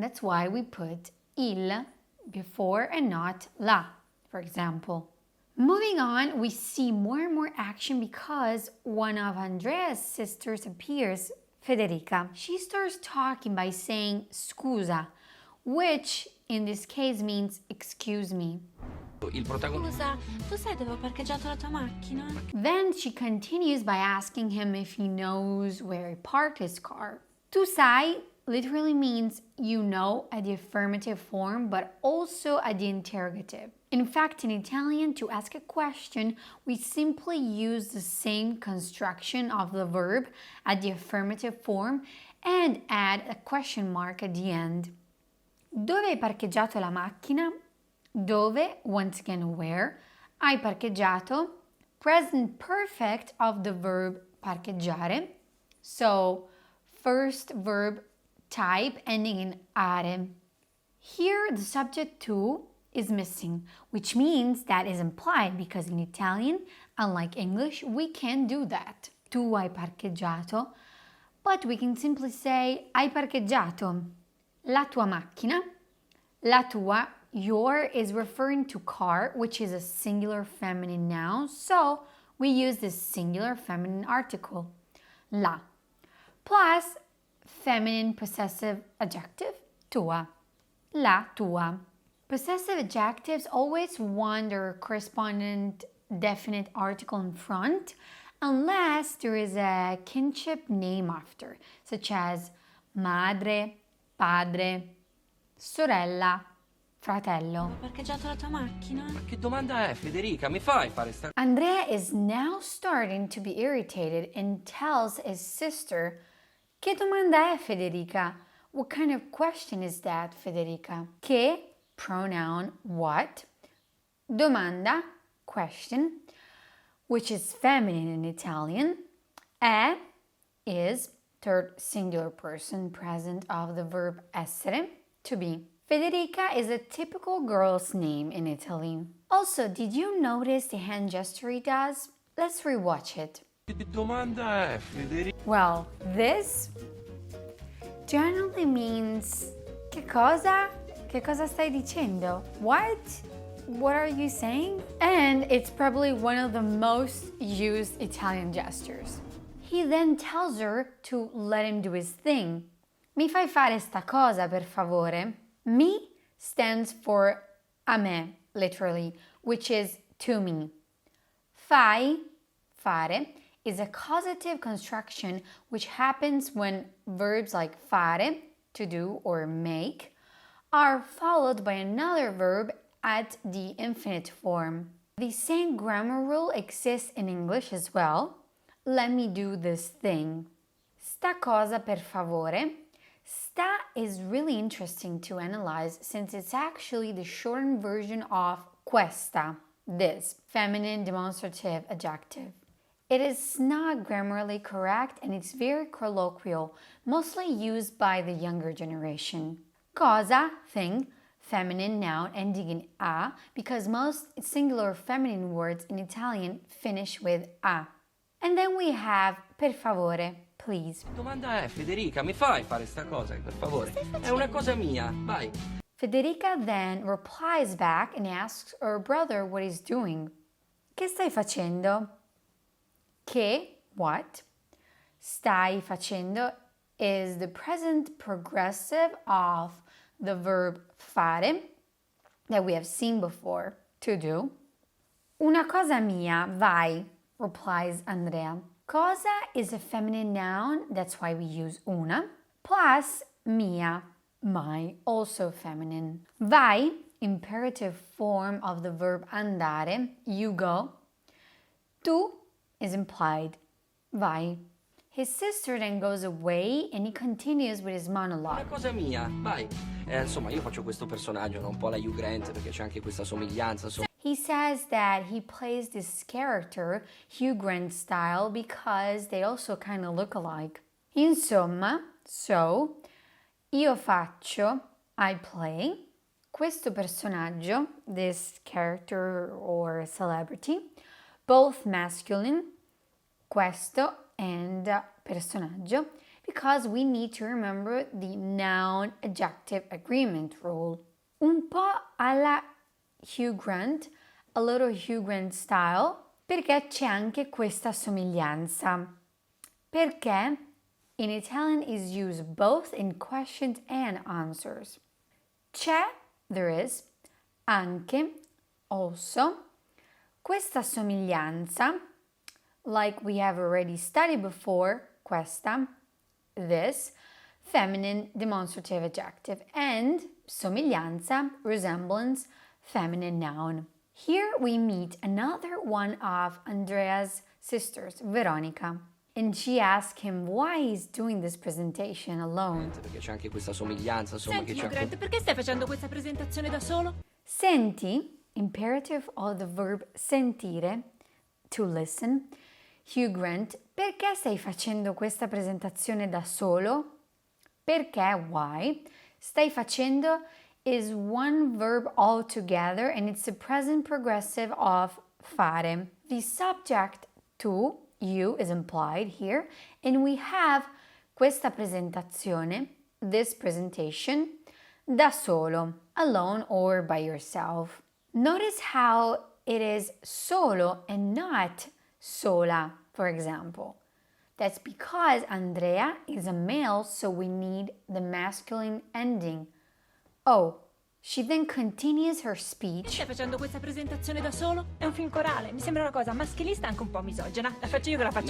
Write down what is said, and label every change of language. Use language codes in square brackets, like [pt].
[en] That's why we put il before and not la, for example. Moving on, we see more and more action because one of Andrea's sisters appears, Federica. She starts talking by saying scusa, which in this case means excuse me. [it] Il protagonista. Scusa, tu sai dove ho parcheggiato la tua macchina? [en] Then she continues by asking him if he knows where he parked his car. Tu sai literally means you know at the affirmative form, but also at the interrogative. In fact, in Italian, to ask a question, we simply use the same construction of the verb at the affirmative form and add a question mark at the end. [it] Dove hai parcheggiato la macchina? [en] Dove, once again where, hai parcheggiato, present perfect of the verb parcheggiare. So, first verb type ending in are. Here, the subject tu is missing, which means that is implied because in Italian, unlike English, we can do that. [it] Tu hai parcheggiato, [en] but we can simply say [it] hai parcheggiato la tua macchina. [en] La tua, your is referring to car, which is a singular feminine noun, so we use this singular feminine article, la, plus feminine possessive adjective, tua, la tua. Possessive adjectives always want their correspondent definite article in front unless there is a kinship name after, such as madre, padre, sorella, fratello. [it] Ho parcheggiato la tua macchina? Ma che domanda è, Federica? Mi fai fare sta... [en] Andrea is now starting to be irritated and tells his sister, [it] che domanda è, Federica? [en] What kind of question is that, Federica? Che, pronoun what, domanda, question, which is feminine in Italian, è is third singular person present of the verb essere, to be. Federica is a typical girl's name in Italy. Also, did you notice the hand gesture he does? Let's rewatch it. [it] Che domanda è, Federica? [en] Well, this generally means [it] che cosa? Che cosa stai dicendo? [en] What? What are you saying? And it's probably one of the most used Italian gestures. He then tells her to let him do his thing. [it] Mi fai fare sta cosa, per favore? [en] Mi stands for a me, literally, which is to me. Fai, fare, is a causative construction which happens when verbs like fare, to do or make, are followed by another verb at the infinite form. The same grammar rule exists in English as well. Let me do this thing. [it] Sta cosa per favore. [en] Sta is really interesting to analyze since it's actually the shortened version of questa, this, feminine demonstrative adjective. It is not grammatically correct and it's very colloquial, mostly used by the younger generation. Cosa, thing, feminine noun ending in a, because most singular feminine words in Italian finish with a. And then we have per favore, please. [it] Domanda è, Federica, mi fai fare sta cosa, per favore? È una cosa mia, vai. [en] Federica then replies back and asks her brother what he's doing. [it] Che stai facendo? Che, what? [en] Stai facendo is the present progressive of the verb fare that we have seen before, to do. [it] Una cosa mia, vai, [en] replies Andrea. Cosa is a feminine noun, that's why we use una, plus mia, my, also feminine. Vai, imperative form of the verb andare, you go. Tu is implied, vai. His sister then goes away and he continues with his monologue. [it] Una cosa mia, vai. Insomma, io faccio questo personaggio, no? Un po' la Hugh Grant, perché c'è anche questa somiglianza. [en] He says that he plays this character, Hugh Grant style, because they also kind of look alike. Insomma, so, io faccio, I play, questo personaggio, this character or celebrity, both masculine, questo and personaggio, because we need to remember the noun-adjective agreement rule. [it] Un po' alla Hugh Grant, [en] a little Hugh Grant style [it] perché c'è anche questa somiglianza. [en] Perché in Italian is used both in questions and answers. C'è, there is, anche, also. Questa somiglianza, like we have already studied before, questa, this, feminine demonstrative adjective, and somiglianza, resemblance, feminine noun. Here we meet another one of Andrea's sisters, Veronica. And she asks him why he's doing this presentation alone. [it] Perché c'è anche questa somiglianza, insomma, Senti, che c'è. Grant, perché stai facendo questa presentazione da solo? [en] Senti, imperative of the verb sentire, to listen. [it] Hugh Grant, perché stai facendo questa presentazione da solo? [en] Perché, why? Stai facendo is one verb altogether and it's the present progressive of fare. The subject to, you, is implied here and we have questa presentazione, this presentation, da solo, alone or by yourself. Notice how it is solo and not sola, for example. That's because Andrea is a male, so we need the masculine ending. Oh, she then continues her speech. [it] Stai facendo questa presentazione da solo? È un film corale, mi sembra una cosa maschilista e anche un po' misogina. La faccio io che la faccio